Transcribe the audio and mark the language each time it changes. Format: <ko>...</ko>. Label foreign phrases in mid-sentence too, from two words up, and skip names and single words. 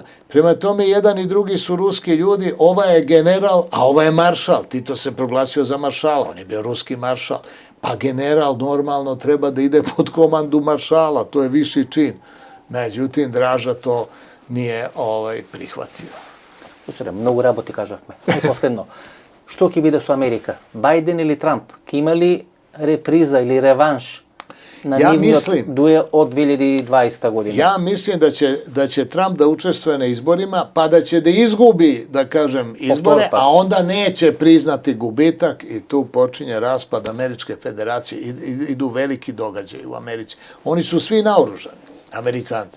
<sr>Prema tome, jedan i drugi su ruski ljudi, ova je general, a ova je maršal. Tito se proglasio za maršala, on je bio ruski maršal. Pa general normalno treba da ide pod komandu maršala, to je viši čin. Međutim, Draža to nije prihvatio.</sr> <mk>Много работи кажахме. Последно. Што ќе биде со Америка? Бајден или Трамп? Ќе има ли реприза или реванш на нивниот дуел од 2020 година?</mk> <sr>Ja mislim da će Trump da učestvuje na izborima, pa da će da izgubi, da kažem, izbore, a onda neće priznati gubitak i tu počinje raspad Američke federacije. Idu veliki događaji u Americi. Oni su svi naoružani, Amerikanci.</sr>